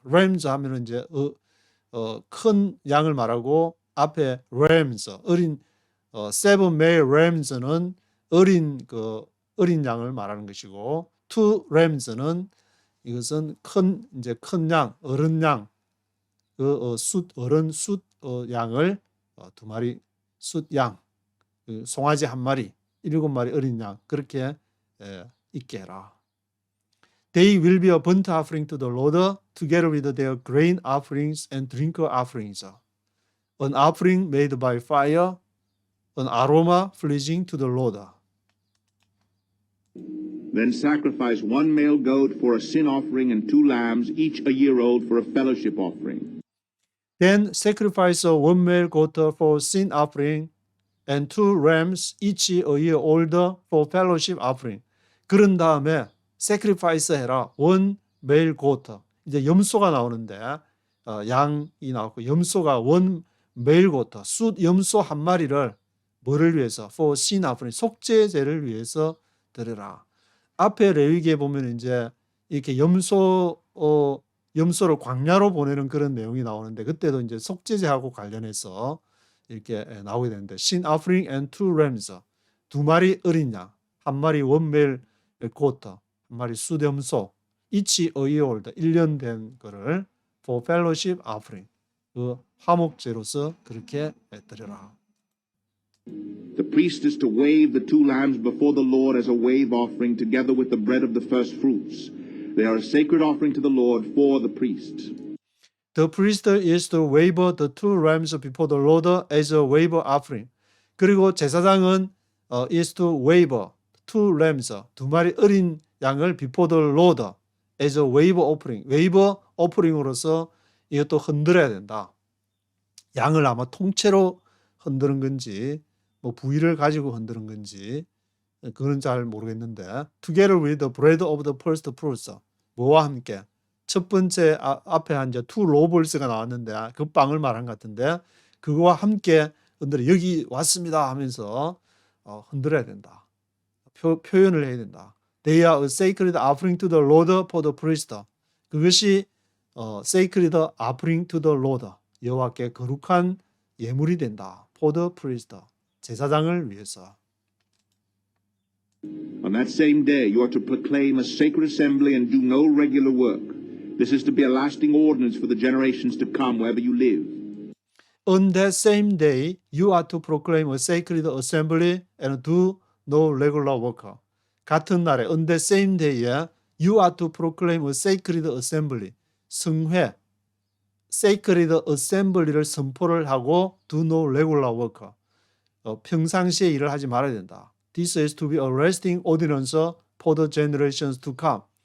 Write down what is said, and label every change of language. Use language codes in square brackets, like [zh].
[ko] rams 하면은 이제 큰 양을 말하고 앞에 rams, 어린 [en] 7 male rams [ko] 는 어린 양을 말하는 것이고 2 rams는 이것은 큰 양, 어른 양, 어른 숫 양을 2마리 숫 양, 송아지 1마리, 7마리 어린 양 그렇게 있게 해라. [en] They will be a burnt offering to the Lord, together with their grain offerings and drink offerings. An offering made by fire, an aroma pleasing to the Lord. Then sacrifice 1 male goat for a sin offering and 2 lambs, each a year old, for a fellowship offering. Then sacrifice 1 male goat for sin offering and 2 rams, each a year old, for fellowship offering. [ko] 그런 다음에 sacrifice 해라. [en] 1 male goat. [ko] 이제 염소가 나오는데 양이 나왔고 염소가 [en] 1 male goat. [ko] 숫 염소 1마리를 뭐를 위해서? [en] for sin offering. [ko] 속죄제를 위해서 드려라. 앞에 레위기에 보면 이제 이렇게 염소를 광야로 보내는 그런 내용이 나오는데 그때도 이제 속죄제하고 관련해서 이렇게 나오게 되는데 [en] sin offering and 2 rams. [ko] 2마리 어린 양, 1마리 [en] 1 male goat. [ko] 한 마리 숫염소, [en] each a year old, [ko] 1년 된 거를 [en] for fellowship offering, [ko] 그 화목제로서 그렇게 드려라. [en] The priest is to wave the 2 lambs before the Lord as a wave offering, together with the bread of the first fruits. They are a sacred offering to the Lord for the priest. The priest is to wave the 2 rams before the Lord as a wave offering. [ko] 그리고 제사장은 [en] is to wave 2 lambs, [ko] 2마리 어린 양을 [en] before the Lord as a wave offering. [ko] wave offering으로서 이것도 흔들어야 된다. 양을 아마 통째로 흔드는 건지 뭐 부위를 가지고 흔드는 건지 그건 잘 모르겠는데 [en] together with the bread of the first fruits. [ko] 뭐와 함께? 첫 번째 앞에 한 이제 2 loaves가 나왔는데 그 빵을 말한 것 같은데 그거와 함께 흔들어 여기 왔습니다 하면서 흔들어야 된다. 표현을 해야 된다. [en] They are a sacred offering to the Lord for the priest. [ko] 그것이 [en] sacred offering to the Lord. [ko] 여호와께 거룩한 예물이 된다. [en] For the priest. [ko] 제사장을 위해서. [en] On that same day, you are to proclaim a sacred assembly and do no regular work. This is to be a lasting ordinance for the generations to come wherever you live. On that same day, you are to proclaim a sacred assembly and do no regular work. [ko] 같은 날에 [en] on that same day에 you are to proclaim a sacred assembly. [ko] 성회, sacred assembly를 선포를 하고 [en] do no regular work. [ko] 평상시에 일을 하지 말아야 된다. [en] This is to be a lasting ordinance for the generations to come.